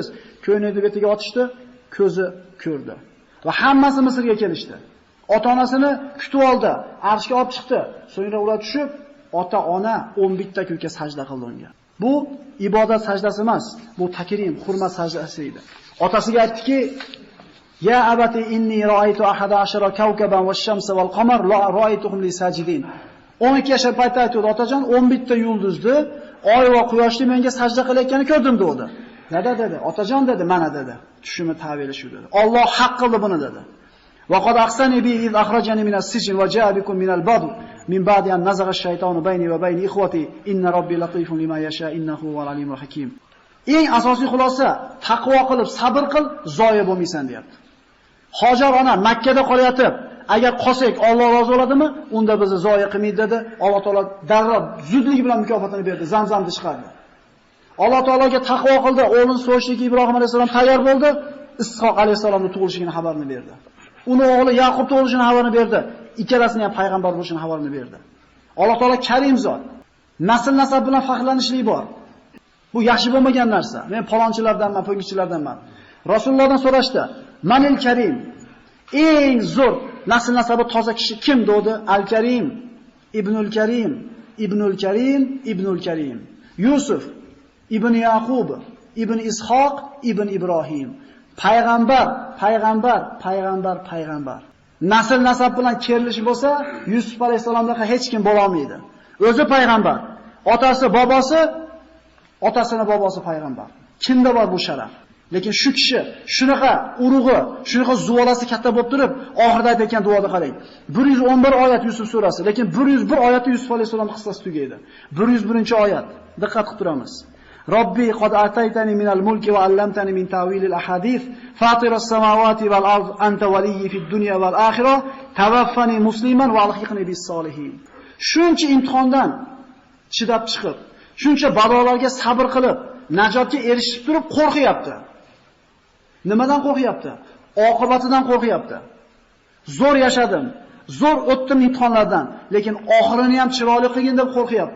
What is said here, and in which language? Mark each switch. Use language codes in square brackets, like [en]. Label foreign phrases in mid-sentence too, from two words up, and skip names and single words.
[uz] Ko'ynakni betiga otishdi, ko'zi ko'rdi. Va hammasi Misrga kelishdi. Ota-onasini kutib oldi, arshga olib chiqdi. So'ngra ular tushib, ota-ona 11 ta kunga sajda qildi unga. Bu ibodat sajdasi emas, bu takrim, hurmat sajdasi edi. Otasiga aytdiki: [ar] "يا أبت إني رأيت 11 كوكبا والشمس والقمر لا رأيتهم لي ساجدين." [uz] 12 yashar paytda aytdi otajon, 11 ta yulduzni, oy va quyoshni menga sajda qilayotganini ko'rdim dedi. Nada dedi? Otajon dedi, mana dedi. Tushimi ta'biri shu dedi. Alloh haq qildi buni dedi. [ar] وقد أحسن بي إذ أخرجني من السجن وجاء بكم من البدو من بعد أن نزغ الشيطان بيني وبين إخوتي إن ربي لطيف لما يشاء إنه هو العليم الحكيم. [uz] Eng asosiy xulosa, taqvo qilib, sabr qil, zoya bo'lmaysan deyapti. Hojar ona Makka da qolyotib, agar qolsak Alloh rozi bo'ladimi? Unda bizni zoya qilmaydi dedi. Alloh taolo darrov zudlik bilan mukofotini berdi, Zamzamni chiqardi. Alloh taologa taqvo qildi, o'g'lini so'yishlikka Ibrohim alayhisalom tayyor bo'ldi, Ishoq alayhisalomning tug'ilishini xabarini berdi. Uni o'g'li Yaqub tug'ilishini xabarini berdi, ikkalasining ham payg'ambar bo'lishini xabarini berdi. Alloh taolo Karim zot. Nasl nasab bilan faxrlanishlik bor. Bu yaxshi bo'lmagan narsa. Men palonchilardanman, po'ngchilardanman. Rasulullohdan so'rashdi: [ar] "من الكريم?" [uz] Eng zo'r nasl nasabi toza kishi kim dedi? [ar] الكريم ابن الكريم ابن الكريم ابن الكريم. [uz] Yusuf ibn Yaqub, ibn Ishoq, ibn Ibrohim. Payg'ambar. Nasl nasab bilan kerilish bo'lsa, Yusuf alayhisalomdan hech kim bo'la olmaydi. O'zi payg'ambar, otasini bobosi payg'ambar. Kimda bor bu sharaf? Lekin shu kishi shunaqa urug'i, shunaqa zuvolasi katta bo'lib turib, oxirida aytgan duoda qarang. 111 oyat Yusuf surasi, lekin 101 oyatda Yusuf alayhisalom qissasi tugaydi. 101-oyat. Diqqat qilib turamiz. [ar] رب قد آتيتني من الملك وعلمتني من تأويل الأحاديث فاطر السماوات والأرض أنت وليي في الدنيا والآخرة توفني مسلما وألحقني بالصالحين. [uz] Shuncha imtihondan chidab chiqib, shuncha balolarga sabr qilib, najotga erishib turib qo'rqyapti. Nimadan qo'rqyapti? Oqibatidan qo'rqyapti. Zo'r yashadim, zo'r o'tdim imtihonlardan, lekin oxirini ham chiroyli qilgin deb qo'rqyapti.